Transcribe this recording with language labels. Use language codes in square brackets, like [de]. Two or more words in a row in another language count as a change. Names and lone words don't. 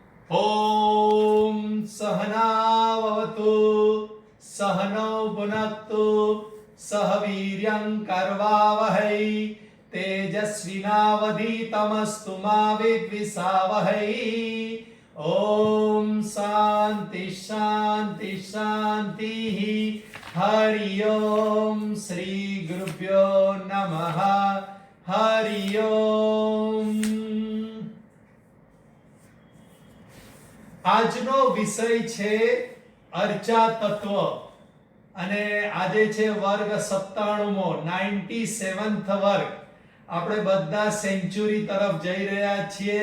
[sa] ॐ सहनावतु सहनौ भुनक्तु सह वीर्यं करवावहै तेजस्विनावधीतमस्तु मा विद्विषावहै। ॐ शान्ति शान्ति शान्तिः। हरि ओम श्री गुरुभ्यो नमः। हरि ओम। [gu] આજનો વિષય છે અર્ચા તત્વ અને આજે છે વર્ગ 97મો 97th વર્ગ। આપણે બધા સેન્ચુરી તરફ જઈ રહ્યા છીએ।